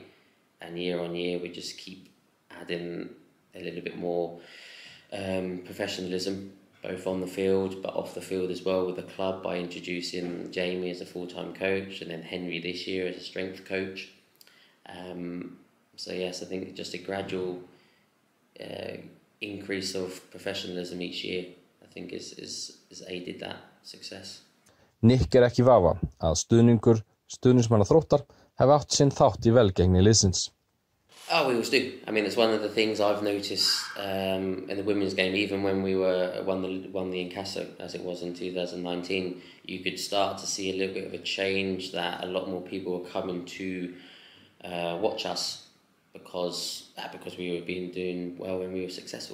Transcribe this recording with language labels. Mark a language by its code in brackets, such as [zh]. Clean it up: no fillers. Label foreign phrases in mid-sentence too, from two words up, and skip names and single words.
[en] And year on year, we just keep adding a little bit more professionalism, both on the field but off the field as well with the club by introducing Jamie as a full-time coach and then Henry this year as a strength coach. So yes, I think just a gradual increase of professionalism each year I think is aided that success. [is] Nick ekki vafa að stuðningsmanna Þróttar hefði átt sinn þátt í velgengni liðsins. [en] Oh, we always do. I mean, it's one of the things I've noticed in the women's game. Even when we won the Inkasso, as it was in 2019, you could start to see a little bit of a change that a lot more people were coming to watch us because we were doing well when we were successful.